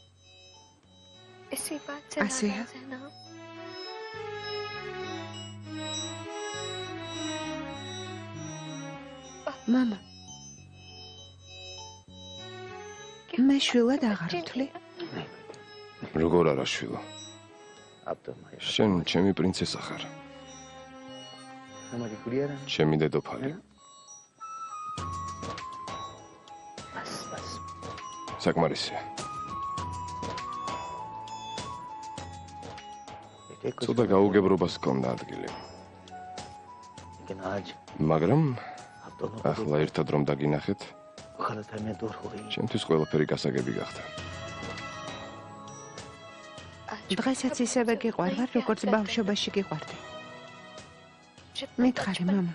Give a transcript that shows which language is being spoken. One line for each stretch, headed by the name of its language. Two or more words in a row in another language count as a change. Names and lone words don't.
Georgian: ასეა? მამა, მე შვილად აღარ ვთვლი? როგორ არა შვილო?
Hindi: अब तो हमारी
Georgian: შენ ჩემი პრინცესა ხარ,
Hindi: हमारी गुड़िया है
Georgian: ჩემი დედოფალი.
Hindi: है ना
Georgian: საკმარისია.
Hindi: बेटे कुछ
Georgian: ცოტა გაუგებრობას ჰქონდა ადგილი.
Hindi: लेकिन आज
Georgian: მაგრამ
Hindi: आप दोनों
Georgian: ახლა ერთად რომ დაგინახეთ,
Hindi: गलतफहमियां दूर हो गई
Georgian: ჩემთვის ყველაფერი გასაგები გახდა. დღესაც ისევე გიყვარვარ, როგორც ბავშვობაში გიყვარდი. მითხარი, მამა.